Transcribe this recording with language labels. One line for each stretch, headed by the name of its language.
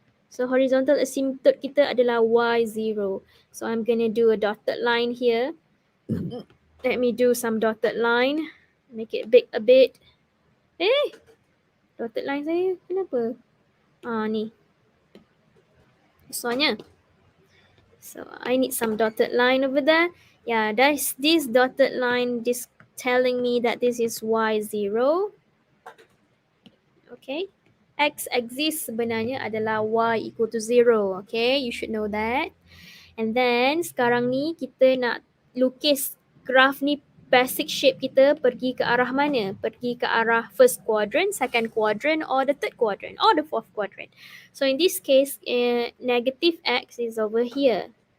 Malay: So horizontal asymptote kita adalah y0.
English: So I'm going to do a dotted line here. Let me do some dotted line. Make it big a bit.
Malay: Dotted line saya kenapa? Ni.
English: This one. So I need some dotted line over there. Yeah, this dotted line is telling me that this is y0. Okay.
Malay: X-axis sebenarnya adalah Y equal to 0.
English: Okay, you should know that. And then
Malay: sekarang ni kita nak lukis graf ni, basic shape kita pergi ke arah mana? Pergi ke arah
English: first quadrant, second quadrant, or the third quadrant, or the fourth quadrant. So in this case, negative X is over here.